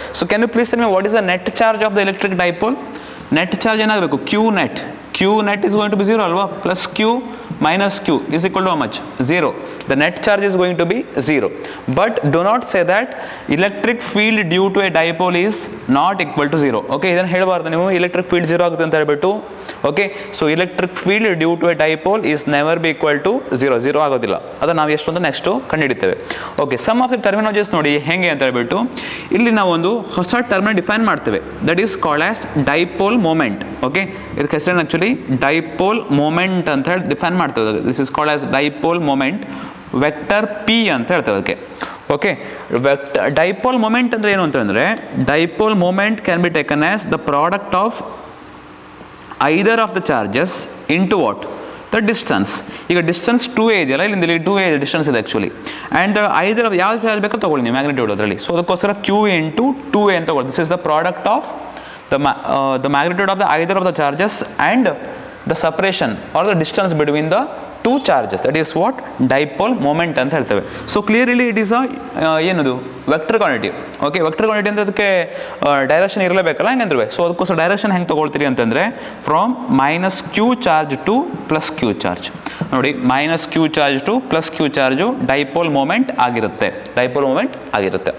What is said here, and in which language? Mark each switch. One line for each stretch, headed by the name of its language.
English: So can you please tell me what is the net charge of the electric dipole? Net charge
Kannada: ಏನಾಗಬೇಕು?
English: q net is going to be 0 ಅಲ್ವಾ, plus q minus q is equal to how much? 0. The net charge is going to be 0. But do not say that electric field due to a dipole is not equal to 0.
Kannada: Okay, ಇದನ್ನು ಹೇಳಬಾರ್ದು ನೀವು, electric field 0 ಆಗುತ್ತೆ ಅಂತ ಹೇಳ್ಬಿಟ್ಟು.
English: okay, so electric field due to a dipole is never be equal to 0
Kannada: ಆಗೋದಿಲ್ಲ. ಅದನ್ನು ನಾವು ಎಷ್ಟು ಅಂತ next ಕಂಡುಹಿಡಿತೇವೆ.
English: okay, some of the terminologies
Kannada: ನೋಡಿ ಹೆಂಗೆ ಅಂತ ಹೇಳ್ಬಿಟ್ಟು ಇಲ್ಲಿ ನಾವು ಒಂದು ಹೊಸ ಟರ್ಮಿನ ಡಿಫೈನ್ ಮಾಡ್ತೇವೆ,
English: That is called as dipole moment.
Kannada: Okay, ಇದಕ್ಕೆ ಹೆಸರೇನು ಆ್ಯಕ್ಚುಲಿ ಡೈಪೋಲ್ ಮೊಮೆಂಟ್ ಅಂತ ಹೇಳಿ ಡಿಫೈನ್ ಮಾಡ್ತೇವೆ.
English: this is called as dipole moment vector P
Kannada: ಅಂತ ಹೇಳ್ತೇವೆ ಅದಕ್ಕೆ.
English: okay,
Kannada: ಡೈಪೋಲ್ ಮೊಮೆಂಟ್ ಅಂದರೆ ಏನು ಅಂತಂದರೆ,
English: Dipole moment can be taken as the product of either of the charges into what the distance.
Kannada: ಈಗ ಡಿಸ್ಟೆನ್ಸ್ 2a ಇದೆಯಲ್ಲ, ಇಲ್ಲಿಂದ ಇಲ್ಲಿ 2a ಇದೆ ಡಿಸ್ಟೆನ್ಸ್ ಇದೆ ಆ್ಯಕ್ಚುಲಿ, ಆ್ಯಂಡ್ ಐದರ್ ಆಫ್ ಯಾವ ಚಾರ್ಜ್ ಬೇಕೋ ತೊಗೊಳ್ಳಿ ನೀವು ಮ್ಯಾಗ್ನಿಟ್ಯೂಡ್ ಅದರಲ್ಲಿ. ಸೊ ಅದಕ್ಕೋಸ್ಕರ q ಇಂಟು 2a ಅಂತ ತಗೊಳ್ಳಿ.
English: this is the product of the magnitude of the either of the charges and the separation or the distance between the two charges, that is what dipole moment
Kannada: ಅಂತ ಹೇಳ್ತೇವೆ.
English: so clearly it is
Kannada: ಏನದು vector quantity. Okay, vector quantity ಅಂತ ಅದಕ್ಕೆ direction ಇರಲೇಬೇಕಲ್ಲ ಹೆಂಗಂದ್ರೆ. So ಅದಕ್ಕೋಸ್ಕರ direction ಹೆಂಗೆ ತೊಗೊಳ್ತೀರಿ ಅಂತಂದರೆ
English: From minus Q charge to plus Q charge.
Kannada: ನೋಡಿ, minus Q charge to plus Q charge dipole moment ಆಗಿರುತ್ತೆ, ಡೈಪೋಲ್ ಮೂಮೆಂಟ್ ಆಗಿರುತ್ತೆ.